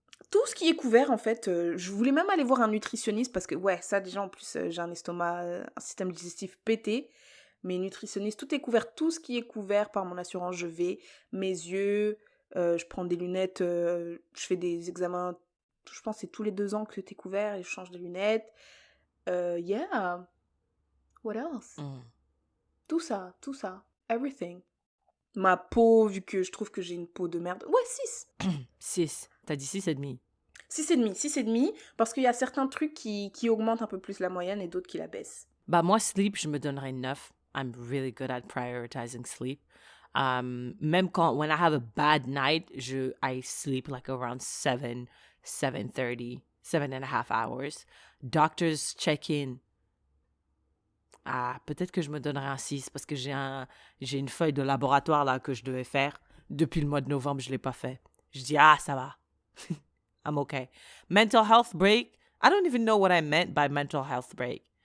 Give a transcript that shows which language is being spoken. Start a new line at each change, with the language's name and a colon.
French: Tout ce qui est couvert en fait, je voulais même aller voir un nutritionniste parce que ouais, ça déjà en plus j'ai un estomac, un système digestif pété, mais nutritionniste, tout est couvert, tout ce qui est couvert par mon assurance, je vais, mes yeux, je prends des lunettes, je fais des examens, je pense que c'est tous les 2 ans que t'es couvert et je change de lunettes,
English: yeah, what else?
French: Tout ça, everything. Ma peau, vu que je trouve que j'ai une peau de merde. Ouais, 6. 6. T'as dit 6,5. 6,5, parce qu'il y a certains trucs qui augmentent un peu plus la moyenne et d'autres qui la baissent. Bah, moi, sleep, je me donnerais 9.
English: I'm really good at prioritizing sleep.
French: Même quand,
English: when I have a bad night, I sleep like around 7:30, 7.5 hours. Doctors check in.
French: Ah, peut-être que je me donnerais un 6 parce que j'ai une feuille de laboratoire là que je devais faire. Depuis le mois de novembre, je l'ai pas fait. Je dis, ça va.
English: I'm okay. Mental health break. I don't even know what I meant by mental health break.